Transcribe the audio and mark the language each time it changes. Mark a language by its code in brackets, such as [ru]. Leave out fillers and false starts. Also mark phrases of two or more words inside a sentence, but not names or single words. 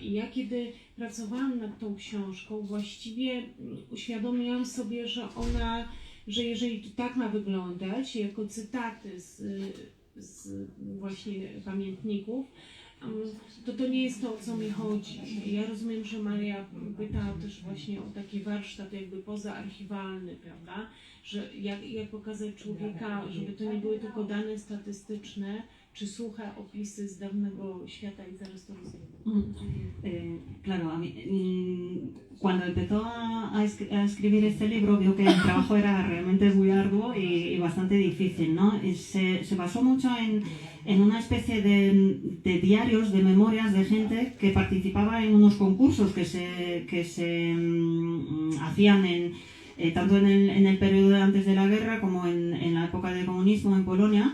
[pl] I ja kiedy pracowałam nad tą książką, właściwie uświadomiłam sobie, że jeżeli to tak ma wyglądać, jako cytaty z właśnie pamiętników, to nie jest to, o co mi chodzi. Ja rozumiem, że Maria pytała też właśnie o taki warsztat jakby pozaarchiwalny, prawda? Że jak pokazać człowieka, żeby to nie były tylko dane statystyczne, czy suche opisy z dawnego świata i zaraz to rozumiem. [es] Claro, a mí, cuando empezó a escribir este libro vio que el trabajo era realmente muy arduo y bastante difícil, ¿no? Y se basó mucho en una especie de diarios, de memorias de gente que participaba en unos concursos que se hacían tanto en el periodo antes de la guerra como en la época del comunismo en Polonia.